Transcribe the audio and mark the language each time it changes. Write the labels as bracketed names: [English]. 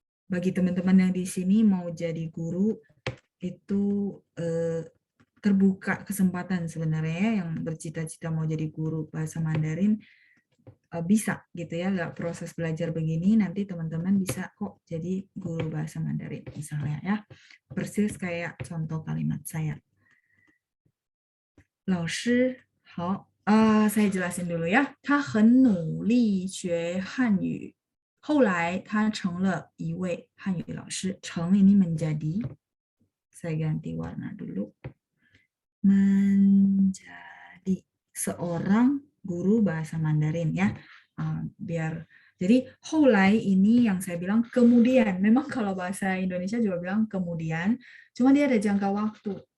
[Indonesian] Bagi teman-teman yang di sini mau jadi guru, itu terbuka kesempatan sebenarnya yang bercita-cita mau jadi guru bahasa Mandarin bisa gitu ya, nggak proses belajar begini nanti teman-teman bisa kok jadi guru bahasa Mandarin misalnya ya, persis kayak contoh kalimat saya. [Chinese] 老师好, [Indonesian] saya jelasin dulu ya. [Chinese] 他很努力学汉语. 后来他成了一位汉语老师. [Indonesian] 成 ini menjadi, saya ganti warna dulu. Menjadi seorang guru bahasa Mandarin ya. Biar jadi holai ini yang saya bilang kemudian. Memang kalau bahasa Indonesia juga bilang kemudian, cuma dia ada jangka waktu.